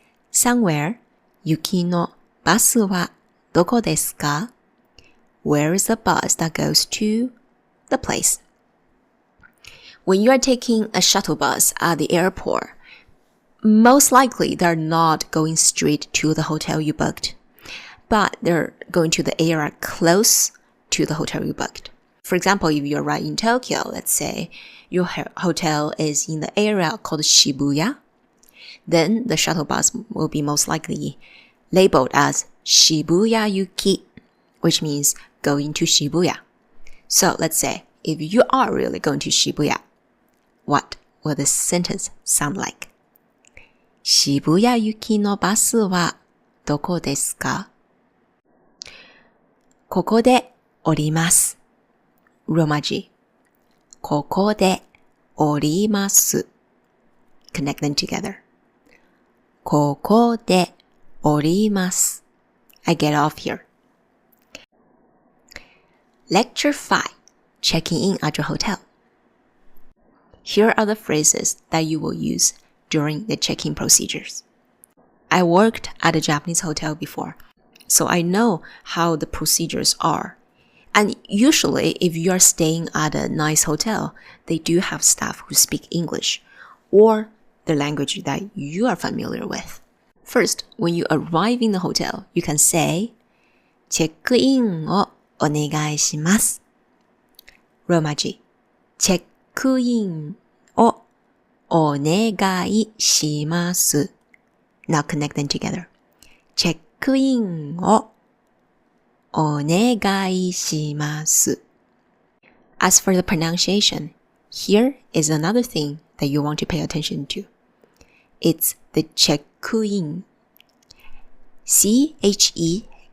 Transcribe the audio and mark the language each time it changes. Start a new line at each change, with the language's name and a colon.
Japanese: Somewhere 雪のバスはどこですか?
English: Where is the bus that goes to the place? When you are taking a shuttle bus at the airport, most likely they're not going straight to the hotel you booked, but they're going to the area close to the hotel you booked. For example, if you're right in Tokyo, let's say your hotel is in the area called Shibuya, then the shuttle bus will be most likely labeled as Shibuya Yuki, which means going to Shibuya. So let's say if you are really going to Shibuya, what will this sentence sound like?
Japanese: 渋谷行きのバスはどこですか? ここで降ります。
English: Roman G.
Japanese: ここで降ります。
English: Connect them together.
Japanese: ここで降ります。
English: I get off here. Lecture 5. Checking in at your hotel. Here are the phrases that you will use during the check-in procedures. I worked at a Japanese hotel before, so I know how the procedures are. And usually, if you are staying at a nice hotel, they do have staff who speak English or the language that you are familiar with. First, when you arrive in the hotel, you can say,
Japanese: チェックインをお願いします。
English: Roman G.
Japanese: チェックインをお願いします。
English: Now connect them together.
Japanese: チェックインをお願いします。
English: As for the pronunciation, here is another thing that you want to pay attention to. It's the check-in. C-H-E-K-K-U.